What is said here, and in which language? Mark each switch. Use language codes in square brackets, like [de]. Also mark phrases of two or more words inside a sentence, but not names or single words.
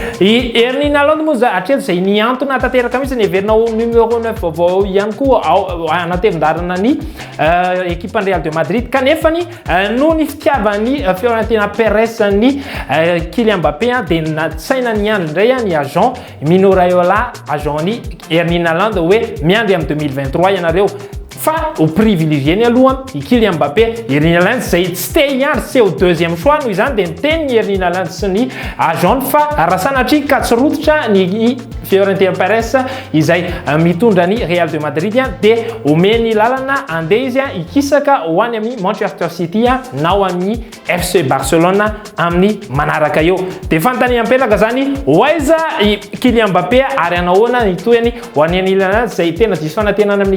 [mg] I Erling Haaland moa hatreto izay niantona tanteraka mihitsy ny heverinao numéro 9 vaovao ihany koa ao anatevindarana ny équipe Real de Madrid kanefany no ny fitiavany Florentino Perez ny Kylian Mbappé dia natsaina niandry indray ny agent Mino Raiola agent ny Erling Haaland hoe miandry amin'ny 2023 ianareo fa [fr] au privilégié [mg] aloha i Kylian Mbappé Erling Haaland zay tsy te hiandry sy [fr] au deuxième choix [mg] noho izany dia miteny Erling Haaland sy ny agent fa raha sanatria ka tsy rototra ny Florentino Perez izay mitondra ny Real de Madrid dia omeny lalana andeha izy ikisaka ho any amin'ny Manchester City na ho amin'ny FC Barcelona amin'ny manaraka eo dia fanontaniam-pelaka zany hoaiza i Kylian Mbappé ary anahoana ny toeny ho any Erling Haaland zay tena diso fanantenana amin'ny